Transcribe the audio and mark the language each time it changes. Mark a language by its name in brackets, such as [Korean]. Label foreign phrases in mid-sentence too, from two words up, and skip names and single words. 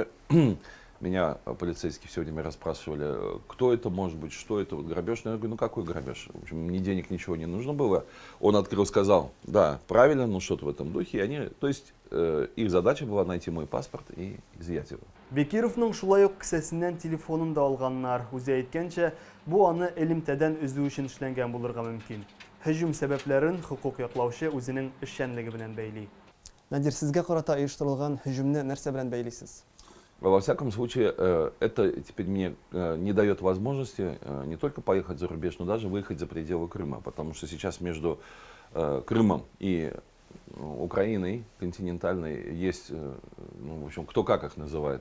[Russian] Меня полицейские все время расспрашивали, кто это может быть, что это, вот грабеж. Я говорю, ну какой грабеж? В общем, ни денег, ничего не нужно было. Он открыл, сказал, да, правильно, ну что-то в этом духе. И они, то есть их задача была найти мой паспорт и изъять его. [Tatar] Бекировның шулай ук кесәсеннән телефонын да алганнар. Үзе әйткәнчә, бу аны элемтәдән өзү өчен эшләнгән булырга мөмкин. Һөҗүм сәбәпләрен хукук яклаучы үзенең эшчәнлеге белән бәйли. Надир, сезгә карата оештырылган һөҗүмне нәрсә белән бәйлисез? [Russian] Во всяком случае, это теперь мне не дает возможности не только поехать за рубеж, но даже выехать за пределы Крыма. Потому что сейчас между Крымом и Украиной континентальной есть, ну, в общем, кто как их называет.